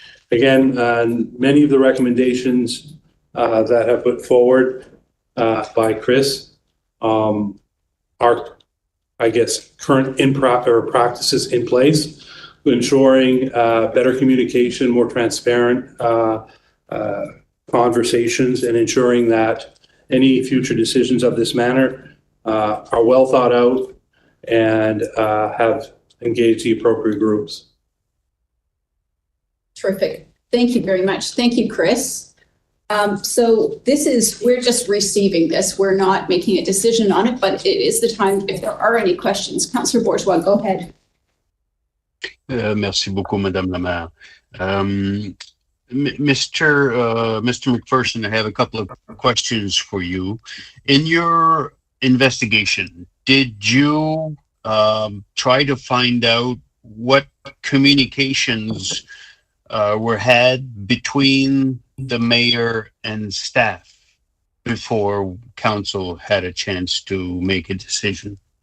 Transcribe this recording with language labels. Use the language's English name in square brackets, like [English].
[English] Again, many of the recommendations that have put forward by Chris are, I guess, current practices in place, ensuring better communication, more transparent conversations, and ensuring that any future decisions of this manner are well thought out and have engaged the appropriate groups. Terrific. Thank you very much. Thank you, Chris. So we're just receiving this. We're not making a decision on it, but it is the time if there are any questions. Councillor Bourgeois, go ahead. [French] Merci beaucoup, Madame la Maire. [English] Mr. McPherson, I have a couple of questions for you. In your investigation, did you try to find out what communications were had between the mayor and staff before council had a chance to make a decision?